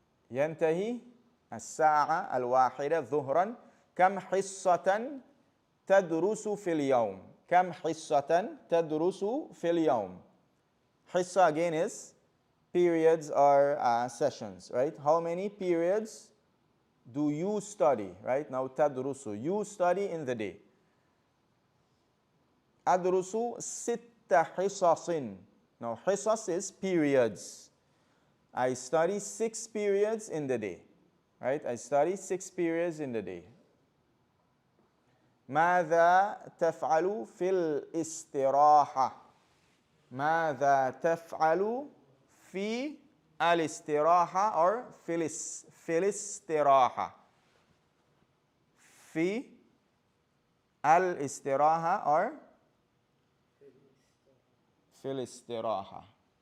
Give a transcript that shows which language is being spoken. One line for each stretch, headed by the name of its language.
Arabic: ينتهي الساعة الواحدة ظهرا كم حصة تدرس في اليوم كم حصة تدرس في اليوم حصة
English: again is periods or sessions, right? How many periods do you study, right? Now, tadrusu, you study in the day.
Arabic: Adrusu sitta hisasin.
English: Now, hisas is periods. I study 6 periods in the day. right? I study 6 periods in the day.
Arabic: ماذا تفعل في الاستراحة؟ ماذا تفعل في الاستراحة or في الاستراحة؟ في الاستراحة or في الاستراحة.